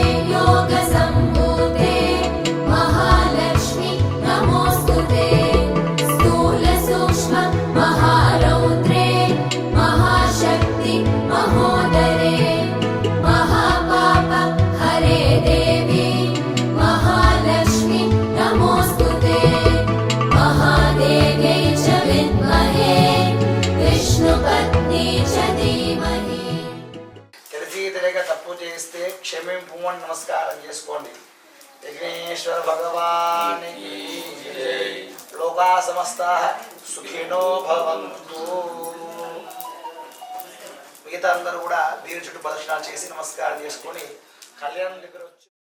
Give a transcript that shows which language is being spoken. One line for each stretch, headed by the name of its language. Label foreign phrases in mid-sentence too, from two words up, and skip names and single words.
Sanskrit: योगसम्भूते महालक्ष्मी नमोऽस्तुते स्थूलसूक्ष्म महारौद्रे महाशक्ति महोदरे महापाप हरे देवी महालक्ष्मी नमोऽस्तुते महादेव्यै च विद्महे विष्णुपत्नी च धीमहि
Telugu: తెలిసి తెలియక తప్పు చేస్తే క్షమింపుమని నమస్కారం చేసుకోండి. విఘ్నేశ్వర భగవానికి
Sanskrit: లోకా సమస్తా సుఖినో భవంతు.
Telugu: మిగతా అందరూ కూడా దీని చుట్టూ ప్రదక్షిణాలు చేసి నమస్కారం చేసుకొని కళ్యాణం దగ్గర వచ్చి